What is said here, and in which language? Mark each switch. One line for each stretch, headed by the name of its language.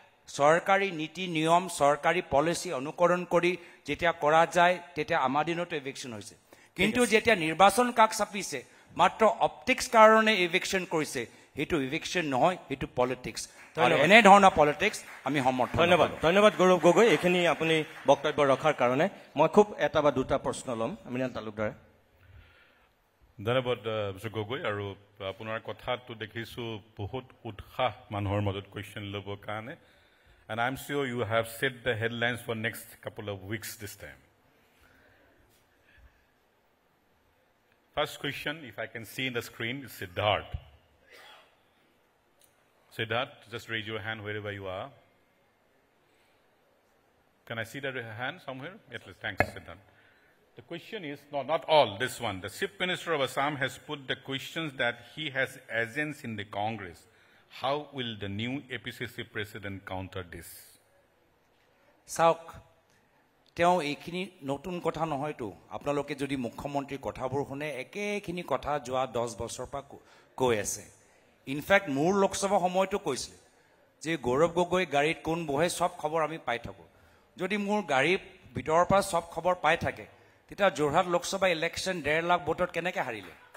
Assamese: চৰকাৰী নীতি নিয়ম চৰকাৰী পলিচি অনুকৰণ কৰি যেতিয়া কৰা যায় তেতিয়া আমাৰ দিনতো ইভিকশ্যন হৈছে কিন্তু যেতিয়া নিৰ্বাচন কাষ চাপিছে মাত্ৰ অপটিক্স কাৰণে ইভিকশ্যন কৰিছে সেইটো ইভিকশ্যন নহয় সেইটো পলিটিক্স আৰু এনেধৰণৰ পলিটিক্স আমি সমৰ্থন ধন্যবাদ গৌৰৱ গগৈ এইখিনি আপুনি বক্তব্য ৰখাৰ কাৰণে মই খুব এটা বা দুটা প্ৰশ্ন ল'ম আমিনান তালুকদাৰে ধন্যবাদ মিষ্টাৰ গগৈ আৰু আপোনাৰ কথাটো দেখিছোঁ বহুত উৎসাহ মানুহৰ মাজত কুৱেশ্যন ল'বৰ কাৰণে
English: and I'm sure you have set the headlines for next couple of weeks this time. First question, if I can see in the screen, is Siddharth. Siddharth, just raise your hand wherever you are. Can I see that hand somewhere? Yes, thanks, Siddharth. The question is, no, not all, this one. The Chief Minister of Assam has put the questions that he has agents in the Congress. How will the new APCC president counter this?
Assamese: চাওক তেওঁ এইখিনি নতুন কথা নহয়তো আপোনালোকে যদি মুখ্যমন্ত্ৰীৰ কথাবোৰ শুনে একেখিনি কথা যোৱা 10 বছৰৰ পৰা কৈ আছে ইনফেক্ট মোৰ লোকসভা সময়তো কৈছিল যে গৌৰৱ গগৈ গাড়ীত কোন বহে সব খবৰ আমি পাই থাকোঁ যদি মোৰ গাড়ীৰ ভিতৰৰ পৰা সব খবৰ পাই থাকে তেতিয়া যোৰহাট লোকসভা ইলেকশ্যন 1.5 লাখ ভোটত কেনেকৈ হাৰিলে